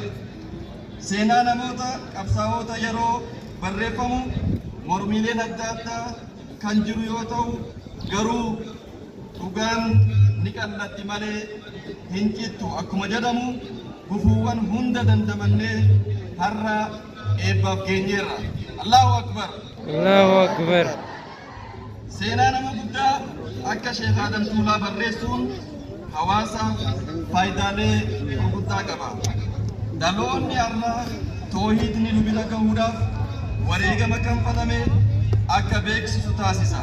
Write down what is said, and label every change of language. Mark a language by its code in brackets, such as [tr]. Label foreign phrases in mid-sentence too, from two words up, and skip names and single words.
[om] Seenaa namoota qabsaa'ota yeroo barreeffamu mormiileen adda addaa kan jiru yoo ta'u garuu dhugaan ni qallatti malee hin cittu akkuma jedhamu gufuuwwan hunda dandamannee har'a eebbaaf geenyeerra. [ar] الله أكبر. الله أكبر. [om] Seenaa nama guddaa akka Sheekh Adam Tuulaa barreessuun hawaasaaf faayidaalee gurguddaa qaba. Dhaloonni har'a toohiidni nu bira gahuudhaaf wareegama kanfalame akka beeksisu taasisa.